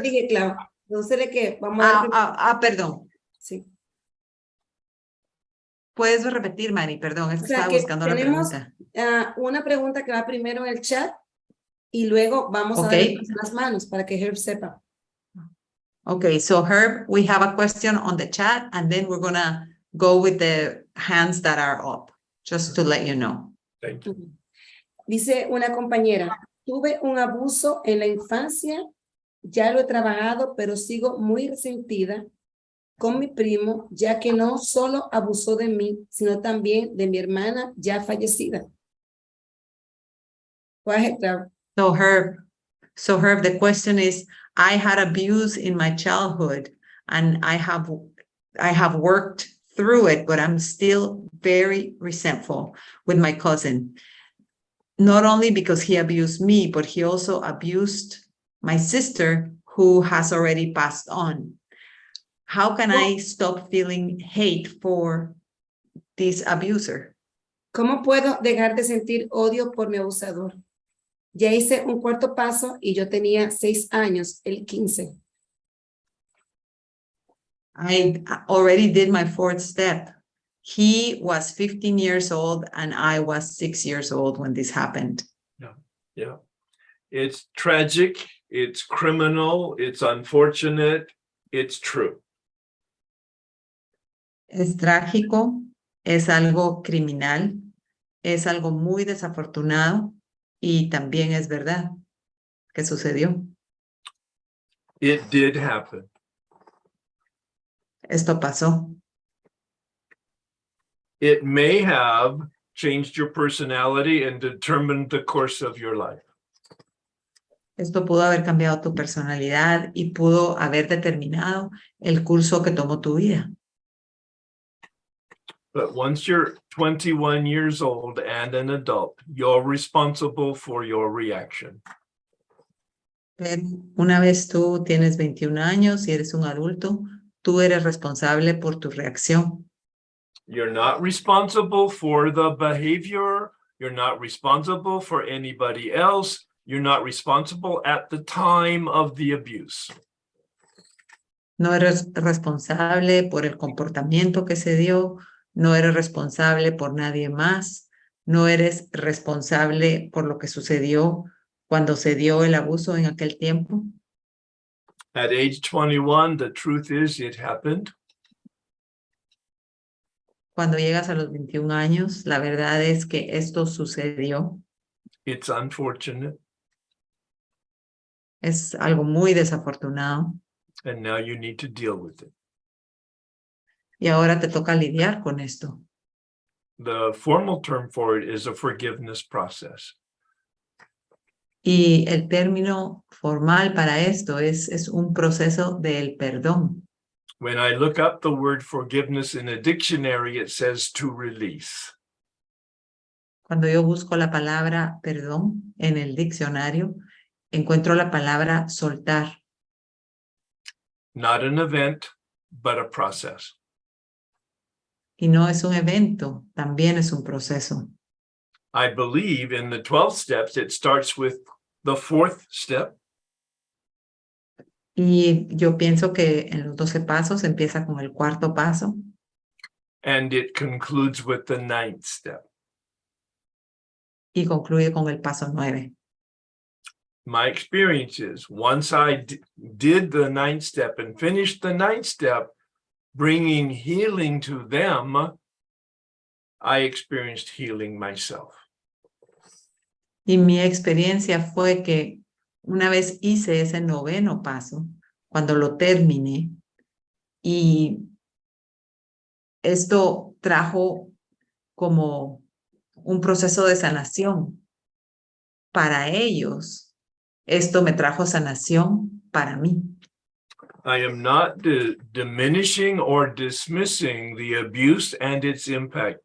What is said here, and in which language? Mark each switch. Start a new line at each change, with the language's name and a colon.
Spanish: dije, Claudia. Traducir que vamos a ver. Perdón. Sí. ¿Puedes repetir, Mari? Perdón, es que O sea, estaba que buscando la tenemos pregunta. una pregunta que va primero en el chat y luego vamos a
English: Okay.
Spanish: dar las manos para que Herb sepa.
English: Okay, so Herb, we have a question on the chat and then we're gonna go with the hands that are up, just to let you know. Thank you.
Spanish: Dice una compañera, tuve un abuso en la infancia, ya lo he trabajado, pero sigo muy resentida con mi primo, ya que no solo abusó de mí, sino también de mi hermana ya fallecida.
English: Go ahead, Claudia. So Herb, the question is, I had abuse in my childhood and I have worked through it, but I'm still very resentful with my cousin. Not only because he abused me, but he also abused my sister who has already passed on. How can I stop feeling hate for this abuser?
Spanish: ¿Cómo puedo dejar de sentir odio por mi abusador? Ya hice un cuarto paso y yo tenía 6 años, el 15.
English: I already did my 4th step. He was 15 years old and I was 6 years old when this happened. Yeah. It's tragic, it's criminal, it's unfortunate, it's true.
Spanish: Es trágico, es algo criminal, es algo muy desafortunado y también es verdad que sucedió.
English: It did happen.
Spanish: Esto pasó.
English: It may have changed your personality and determined the course of your life.
Spanish: Esto pudo haber cambiado tu personalidad y pudo haber determinado el curso que tomó tu vida.
English: But once you're 21 years old and an adult, you're responsible for your reaction.
Spanish: Pero una vez tú tienes 21 años y eres un adulto, tú eres responsable por tu reacción.
English: You're not responsible for the behavior. You're not responsible for anybody else. You're not responsible at the time of the abuse.
Spanish: No eres responsable por el comportamiento que se dio, no eres responsable por nadie más, no eres responsable por lo que sucedió cuando se dio el abuso en aquel tiempo.
English: At age 21, the truth is it happened.
Spanish: Cuando llegas a los 21 años, la verdad es que esto sucedió.
English: It's unfortunate.
Spanish: Es algo muy desafortunado.
English: And now you need to deal with it.
Spanish: y ahora te toca lidiar con esto.
English: The formal term for it is a forgiveness process.
Spanish: Y el término formal para esto es un proceso del perdón.
English: When I look up the word forgiveness in a dictionary, it says to release.
Spanish: Cuando yo busco la palabra perdón en el diccionario, encuentro la palabra soltar.
English: Not an event, but a process.
Spanish: Y no es un evento, también es un proceso.
English: I believe in the 12 steps, it starts with the fourth step,
Spanish: Y yo pienso que en los 12 pasos empieza con el cuarto paso
English: and it concludes with the ninth step.
Spanish: y concluye con el paso 9.
English: My experience is once I did the ninth step and finished the ninth step, bringing healing to them, I experienced healing myself.
Spanish: Y mi experiencia fue que una vez hice ese 9º paso, cuando lo terminé, y esto trajo como un proceso de sanación para ellos. Esto me trajo sanación para mí.
English: I am not diminishing or dismissing the abuse and its impact.